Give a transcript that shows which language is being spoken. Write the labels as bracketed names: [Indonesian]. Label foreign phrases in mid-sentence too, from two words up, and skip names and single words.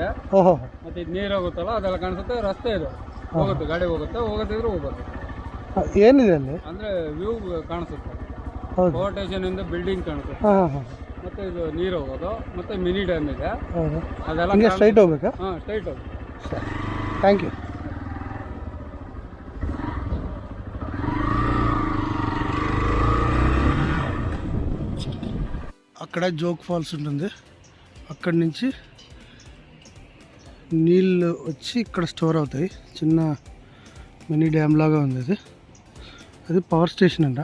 [Kannada] ಓಹೋ, ಮತ್ತೆ ಇದು ನೀರು ಹೋಗುತ್ತಲ್ಲ ಅದೆಲ್ಲ ಕಾಣಿಸುತ್ತೆ. ರಸ್ತೆ ಇದು ಹೋಗುತ್ತೆ, ಗಾಡಿ ಹೋಗುತ್ತೆ, ಹೋಗೋದಿದ್ರೆ ಹೋಗುತ್ತೆ. ಏನಿದೆ ಅಲ್ಲಿ ಅಂದರೆ ವ್ಯೂ ಕಾಣಿಸುತ್ತೆ. ಹೌದು ಪವರ್ ಸ್ಟೇಷನಿಂದ ಬಿಲ್ಡಿಂಗ್ ಕಾಣಿಸುತ್ತೆ. ಹಾಂ ಹಾಂ ಮತ್ತು ಇದು ನೀರು ಹೋಗೋದು, ಮತ್ತು [English] mini dam [Kannada] ಇದೆ. ಹೌದು ಅದೆಲ್ಲ ಹಿಂಗೆ ಸ್ಟ್ರೈಟ್ ಹೋಗ್ಬೇಕಾ? ಹಾಂ, ಸ್ಟ್ರೈಟ್ ಹೋಗಿ. ಸರಿ, [English] thank you. [Telugu] అక్కడ జోగ్ ఫాల్స్ ఉంటుంది. అక్కడి నుంచి నీళ్ళు వచ్చి ఇక్కడ స్టోర్ అవుతాయి. చిన్న [English] mini dam [Telugu] లాగా ఉంది అది. అది [English] power station [Telugu] అంట.